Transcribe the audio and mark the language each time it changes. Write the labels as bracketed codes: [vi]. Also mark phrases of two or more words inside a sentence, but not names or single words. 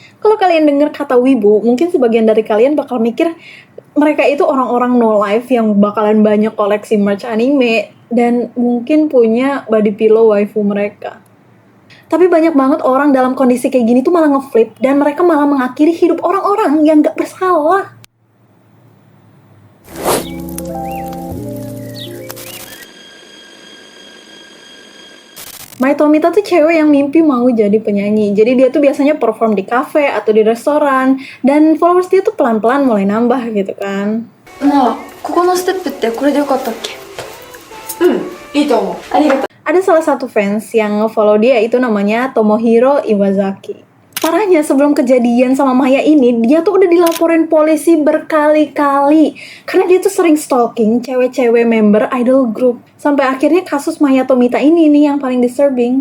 [id] Kalau kalian dengar kata wibu, mungkin sebagian dari kalian bakal mikir mereka itu orang-orang [en] no life [id] yang bakalan banyak koleksi merch anime dan mungkin punya [en] body pillow waifu [id] mereka. Tapi banyak banget orang dalam kondisi kayak gini tuh malah ngeflip dan mereka malah mengakhiri hidup orang-orang yang gak bersalah. Mai Tomita tuh cewek yang mimpi mau jadi penyanyi. Jadi dia tuh biasanya perform di cafe atau di restoran. Dan followers dia tuh pelan-pelan mulai nambah gitu kan. Nah, [ja] ここのステップってこれでよかったっけ? いいと思う。ありがとう。 [id] Ada salah satu fans yang nge-follow dia itu namanya Tomohiro Iwazaki. Parahnya sebelum kejadian sama Maya ini, dia tuh udah dilaporin polisi berkali-kali. Karena dia tuh sering stalking cewek-cewek [en] member idol group. [id] Sampai akhirnya kasus Maya Tomita ini nih yang paling disturbing.